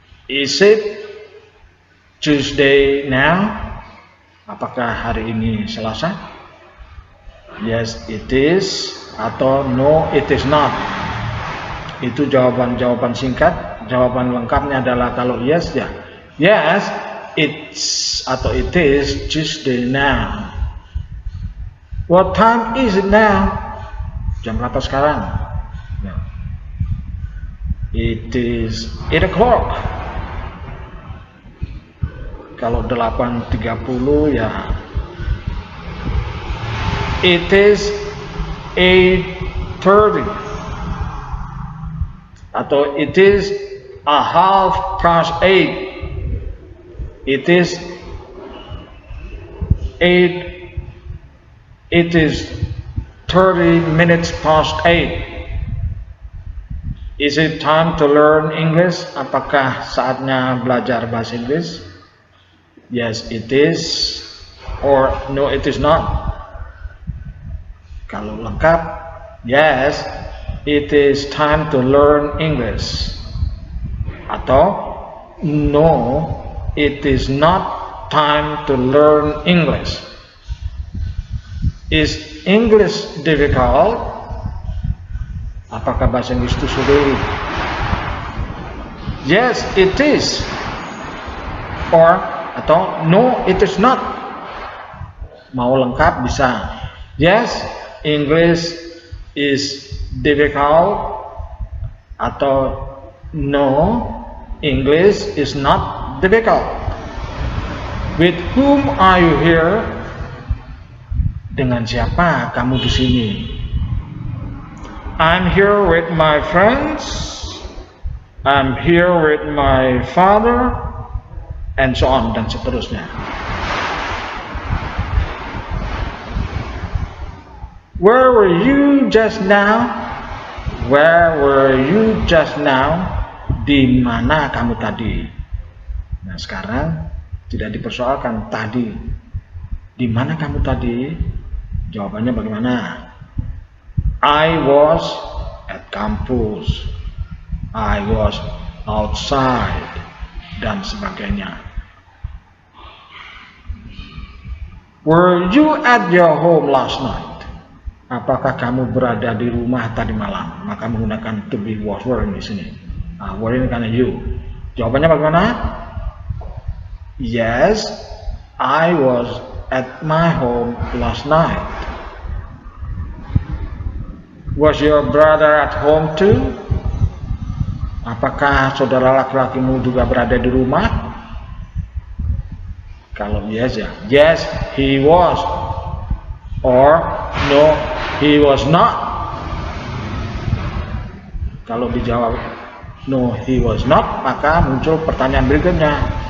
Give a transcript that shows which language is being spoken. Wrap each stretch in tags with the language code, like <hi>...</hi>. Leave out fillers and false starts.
<en>Is it Tuesday now?</en> <id>Apakah hari ini Selasa?</id> <en>Yes, it is.</en> <id>Atau</id> <en>no, it is not.</en> <id>Itu jawaban singkat. Jawaban lengkapnya adalah kalau yes ya.</id> <en>Yes, it's atau it is Tuesday now. What time is it now?</en> <id>Jam berapa sekarang? Ya.</id> <en>It is 8 o'clock.</en> <id>Kalau 8.30 ya.</id> <en>It is 8:30. Atau it is 8:30. It is 30 minutes past 8. Is it time to learn English?</en> <id>Apakah saatnya belajar bahasa Inggris?</id> <en>Yes, it is. Or no, it is not.</en> <id>Kalau lengkap,</id> <en>yes, it is time to learn English. Atau no, it is not time to learn English. Is English difficult?</en> <id>Apakah bahasa Inggris itu sulit?</id> <en>Yes, it is. Or atau no, it is not.</en> <id>Mau lengkap bisa.</id> <en>Yes, English is difficult. Atau no, English is not difficult. With whom are you here?</en> <id>Dengan siapa kamu di sini?</id> <en>I'm here with my friends. I'm here with my father, and so on</en> <id>dan seterusnya.</id> <en>Where were you just now? Where were you just now?</en> <id>Di mana kamu tadi? Nah, sekarang tidak dipersoalkan tadi. Di mana kamu tadi? Jawabannya bagaimana?</id> <en>I was at campus. I was outside</en> <id>dan sebagainya.</id> <en>Were you at your home last night?</en> <id>Apakah kamu berada di rumah tadi malam? Maka menggunakan to be was were di sini. Nah, were ini karena you. Jawabannya bagaimana?</id> <en>Yes, I was at my home last night. Was your brother at home too?</en> <id>Apakah saudara laki-lakimu juga berada di rumah?</id> <en>Kalau yes ya, yes he was. Or no he was not.</en> <id>Kalau dijawab</id> <en>no he was not,</en> <id>maka muncul pertanyaan berikutnya.</id>